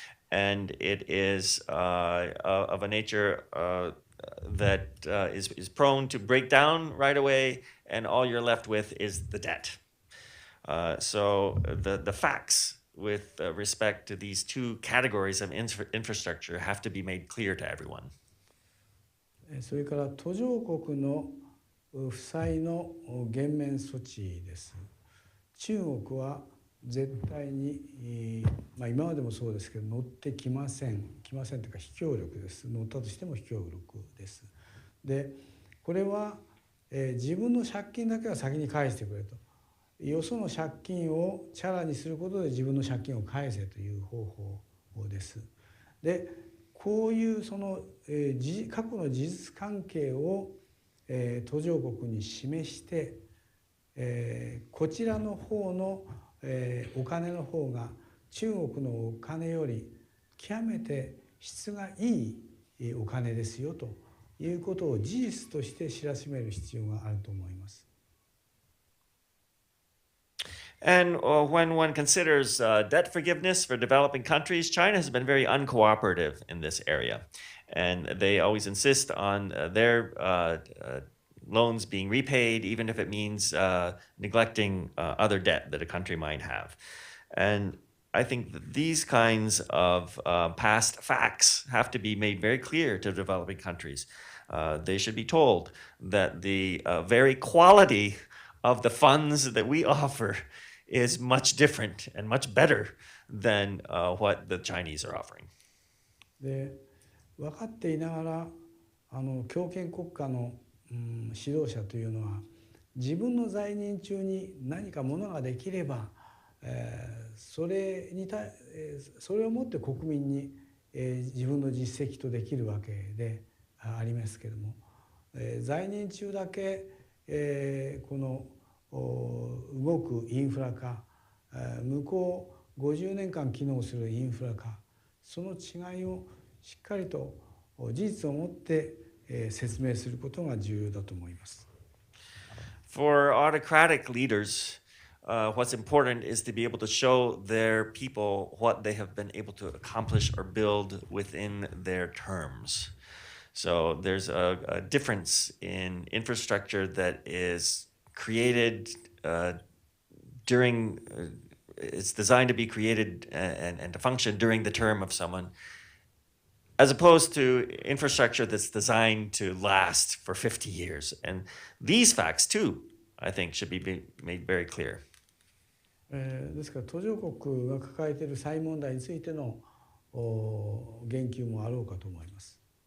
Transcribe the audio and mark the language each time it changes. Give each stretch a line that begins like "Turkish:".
English: And it is of a nature that is prone to break down right away, and all you're left with is the debt. So the facts with respect to these two categories of infrastructure have to be made clear to everyone.
Japanese: それから途上国の負債の減免措置です。中国は絶対に、今までもそうですけど乗ってきませんというか非協力です。乗ったとしても非協力です。でこれは、自分の借金だけは先に返してくれと、よその借金をチャラにすることで自分の借金を返せという方法です。でこういうその、過去の事実関係を、途上国に示して、こちらの方のお金の方が中国のお金より極めて質がいいお金ですよということを事実として知らしめる必要があると思います。
English: And when one considers debt forgiveness for developing countries, China has been very uncooperative in this area. And they always insist on their loans being repaid, even if it means neglecting other debt that a country might have. And I think that these kinds of past facts have to be made very clear to developing countries. They should be told that the very quality of the funds that we offer is much different and much better than what the Chinese are offering.
Japanese: で、分かっていながら強権国家の指導者というのは自分の在任中に何かものができれば、それをもって国民に、自分の実績とできるわけでありますけれども、在任中だけ、この動くインフラ化、向こう50年間機能するインフラ化、その違いをしっかりと事実をもって説明することが重要だと思います。
English: For autocratic leaders, what's important is to be able to show their people what they have been able to accomplish or build within their terms. So there's a difference in infrastructure that is created during, it's designed to be created and to function during the term of someone, as opposed to infrastructure that's designed to last for 50 years. And these facts, too, I think, should be made very clear.
Japanese: ですから途上国が抱えている債問題についての言及もあろうかと思います。